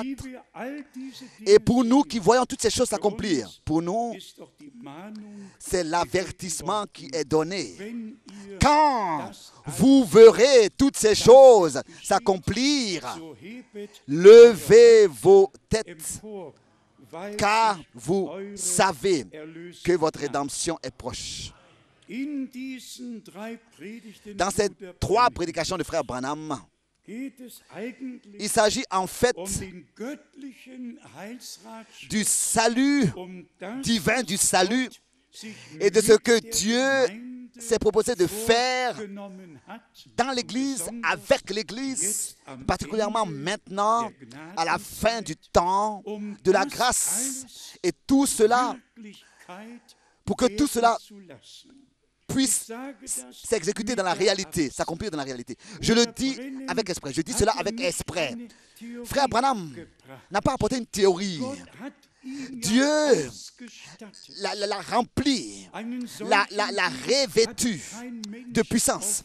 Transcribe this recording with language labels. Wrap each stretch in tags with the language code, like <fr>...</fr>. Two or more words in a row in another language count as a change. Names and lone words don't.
<fr>Et pour nous qui voyons toutes ces choses s'accomplir, pour nous, c'est l'avertissement qui est donné. Quand vous verrez toutes ces choses s'accomplir, levez vos têtes, car vous savez que votre rédemption est proche.</fr> <de>In diesen 3 Predigten</de> <fr>Dans ces</fr> <de>Bruder</de> <fr>3</fr> <de>Branham</de> <fr>prédications de frère Branham,</fr> <de>geht es eigentlich</de> <fr>il s'agit en fait</fr> <de>den göttlichen Heilsratschluss,</de> <fr>du salut</fr> <de>das,</de> <fr>divin, du salut</fr> <de>Gott sich</de> <fr>et de ce</fr> <de>mit</de> <fr>que</fr> <de>der</de> <fr>Dieu</fr> <de>Gemeinde</de> <fr>s'est proposé de faire</fr> <de>vorgenommen hat,</de> <fr>dans l'Église, avec l'Église, particulièrement maintenant, à la fin du temps de la grâce. Et tout cela,</fr> <de>Wirklichkeit</de> <fr>pour que tout cela</fr> <de>werden zu lassen.</de> <fr>puisse s'exécuter dans la réalité, s'accomplir dans la réalité. Je le dis avec esprit, je dis cela avec esprit. Frère Branham n'a pas apporté une théorie. Dieu l'a rempli, l'a revêtu de puissance.</fr>